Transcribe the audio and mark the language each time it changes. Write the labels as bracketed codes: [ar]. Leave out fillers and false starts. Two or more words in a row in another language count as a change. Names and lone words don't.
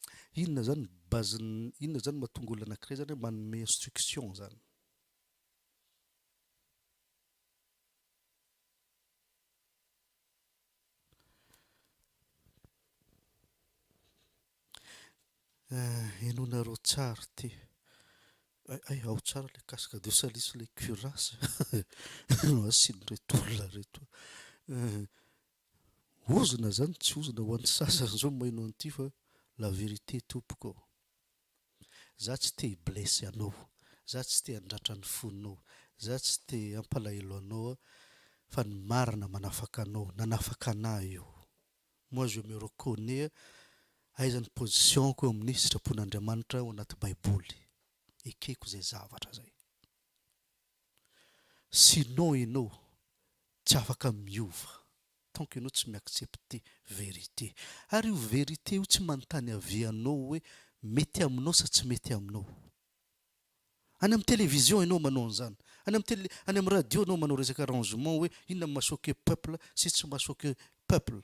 [mg] inona zany base inona zany mahatonga olona anankiray zany hoe manome instruction zany. Enonareo tsara ty. Ay ao tsara [fr] le casque de salis le cuirasse. [mg] Asiny reto olona reto. Ozona zany tsy ozona ho an'ny sasany zao maino an'ity fa [fr] la vérité [mg] tompoko. Za tsy te blessé anao, za tsy te handratra ny fonao, za tsy te hampalahelo anao fa ny marina manafaka anao, nanafaka anahy io. [fr] Moi je me reconnais [mg] aiza ny positionko amin'ny sitrapon'Andriamanitra ao anaty baiboly. Ekeko zay zavatra zay. Sinon ianao tsy afaka miova [fr] tant que [mg] ianao tsy mi-accepter vérité. Ary io vérité io tsy manontany avy anao hoe mety aminao sa tsy mety aminao. Any amin'ny télévision ianao manao an'izany. Any amin'ny radio ianao manao resaka arrangement hoe inona mahasoke peuple sy tsy mahasoke peuple.